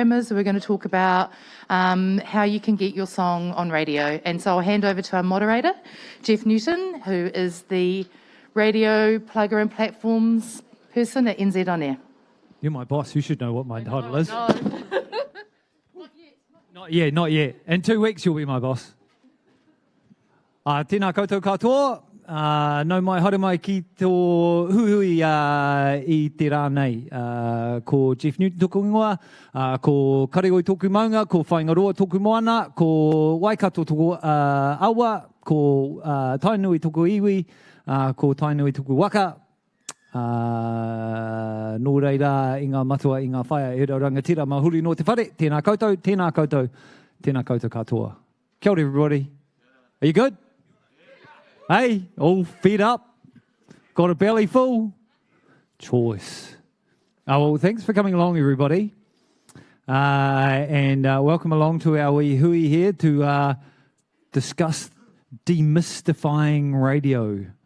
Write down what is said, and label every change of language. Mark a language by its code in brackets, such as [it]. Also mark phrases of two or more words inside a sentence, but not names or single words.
[en] So we're going to talk about how you can get your song on radio. And so I'll hand over to our moderator, Jeff Newton, who is the radio plugger and platforms person at NZ On Air. You're my boss. You should know what my title is. No. Not yet. In 2 weeks, you'll be my boss. [mi] Tēnā koutou katoa, nau mai haere mai ki tō huhui I te rā nei. Ko Jeff Newton tōku ingoa, ko Kareoi tōku maunga, ko Whaingaroa tōku moana, ko Waikato tōku awa, ko Tainui tōku iwi, ko Tainui tōku waka. Nō reira I ngā matua I ngā whaia e rangatira mahuri no te whare. Tēnā koutou, tēnā koutou, tēnā koutou katoa. Kia ora [en] everybody. Are you good? Hey, all fed up? Got a belly full? Choice. Well, thanks for coming along, everybody. And welcome along to our wee hui here to discuss demystifying radio.